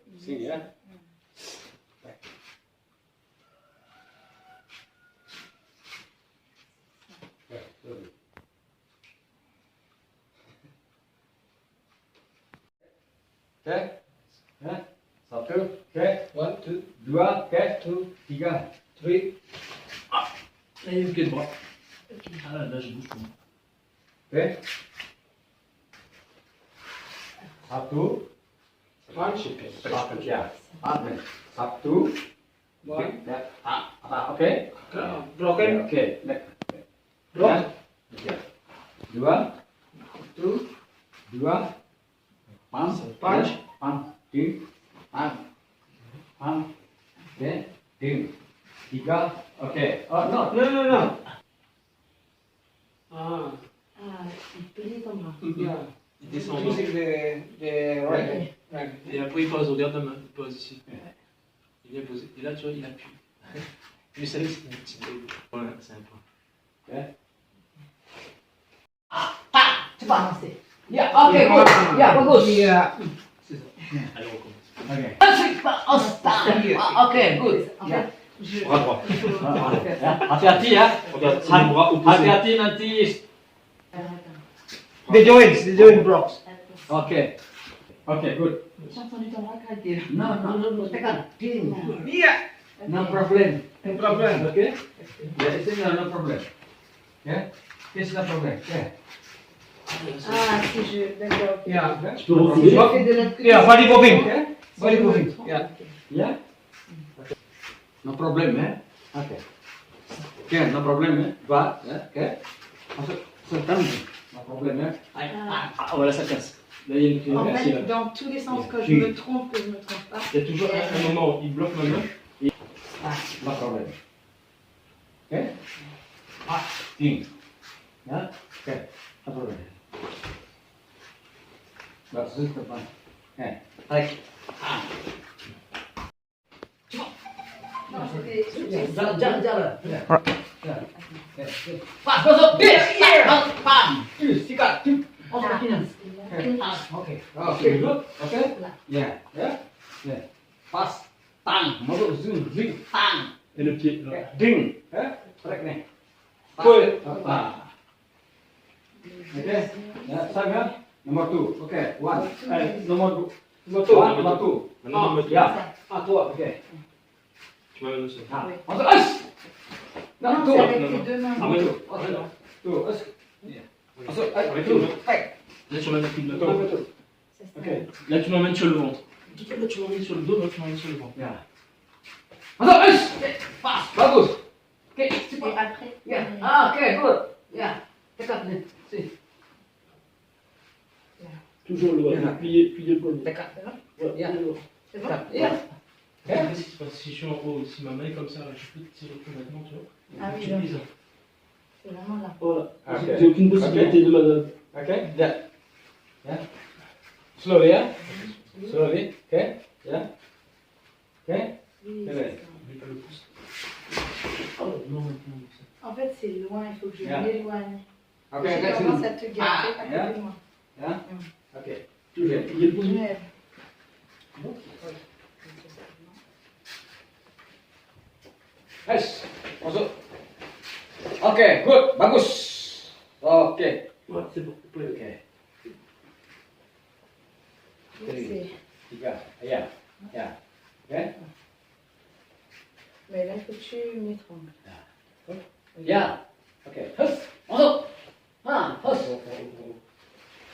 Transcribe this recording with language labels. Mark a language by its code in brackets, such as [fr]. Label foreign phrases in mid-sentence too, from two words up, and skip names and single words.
[id] sini ya. Oke, satu, oke, 1, 2, 2, oke, 3, 3. [fr] Allez, le pied droit. Ah là, je bouge pas. [id] Oke. Satu. Satu, ya. Satu. Oke. Oke. Broken. Oke. Block. Dua. Satu. Dua. [en] Punch. Punch. Punch. Ding. Punch. Punch. [id] Oke. Ding. Tiga. Oke. [en] Oh, no. Ah, [fr] il plie comme ça. yeah. Il descend. [en] Using the right. Right. [fr] Et après, il pose, regarde la main, il pose ici. Il vient poser. Et là, tu vois, il appuie. Mais ça, c'est un petit peu. Voilà, c'est un point. [id] Oke. Cepat masih. Ya, oke, good. Ya, bagus. Yeah. [fr] C'est ça. Allez, on recommence. [id] Oke. Oke, good. Ya. [fr] Bras droit. [id] Hati-hati ya. [fr] Regarde, c'est le bras opposé. [id] Hati-hati nanti. [en] The joint blocks. [id] Oke. Oke, good. [fr] J'ai entendu ton bras craquer. [id] No, tekan. Ding. [en] Yeah. No problem. No problem. Okay? Yeah, it's no problem. Yeah? It's no problem. Yeah. [fr] Ah, si je. D'accord. Yeah. Tu peux reculer. Je fais de l'autre côté. [en] Yeah, body popping. Okay? Body popping. Yeah. Yeah? Okay. No problem, eh? Okay. Okay, no problem, eh? But, yeah, okay? [id] Masuk, sekarang. [en] No problem, eh? [fr] Ah, voilà, ça casse. Là, il y a une clé. En Merci, fait, là. dans tous les sens, que je me trompe, que je me trompe pas. Il y a toujours un moment où il bloque ma main. [en] No problem. Okay? Ding. Yeah? Okay. No problem. That's it, [id] depan. Okay. Tarik. [fr] Non, c'était. [id] Jalan. Ya. Pas, masuk. Pam. Sikat. Oh, kakinya. Oke. Oke, good. Oke. Ya. Ya. Ya. Pas. Tang. Masuk zoom. Zing. Tang. [fr] Et le pied. Là. [id] Ding. Tarik nih. Pull. Oke. Ya, sama. Nomor 2. Oke. One. Nomor 2. Nomor Nomor 2. Maintenant, nomor 2. Ya. Tua. Oke. [fr] Tu m'amènes au sol. [id] Masuk. As. Nah, [fr] C'est [id] tuh. [fr] avec les deux mains. Ah, ouais, non. [id] Tuh. As. Masuk. [fr] Avec [id] Tuh. [fr] le main. Là, tu m'amènes plus de [id] Tuh. [fr] dos. [id] Tuh. [fr] C'est ça. [id] Oke. [fr] Là, tu m'emmènes sur le ventre. Là, tu m'emmènes sur le dos, là, tu m'emmènes sur le ventre. [id] Ya. Masuk. As. Pas. Bagus. Oke. [fr] Et [id] Cepat. [fr] après. [id] Ya. Oke, good. Ya. Dekat nih. Sini. [fr] Toujours le bras. Plier le poignet. [id] Dekat. [fr] Ouais, Yeah. le bras. C'est bon? [id] Dekat. Ya. [fr] Après, ce qui se passe, si je suis en haut, si ma main est comme ça, là, je peux tirer complètement, tu vois. Ah oui, Tu là. plies ça. C'est vraiment là. Voilà. Ok. J'ai aucune possibilité de manœuvre. [id] Okay, ya. Ya. Slowly ya. Slowly. Okay. Ya. Okay. [fr] Oui, C'est c'est vrai. ça. Je vais pas le pouce. Oh, non, maintenant, ça. En fait, c'est loin, il faut que je Yeah. m'éloigne. [en] Okay, [fr] J'ai [en] next [fr] tendance [en] one. [fr] à te garder à yeah. côté de moi. [id] Ya. Okay. [fr] Toujours plier le poignet. Ouais. [id] Yes. Masuk. Oke, good. Bagus. Oke. [fr] Ouais, c'est bon. [id] Oke. [fr] C'est- [id] 3. Ya. Ya. Oke. [fr] Mais là, il faut que tu m'étrangles. [id] Ya. Oke. Hus. Masuk. Hus. Oke,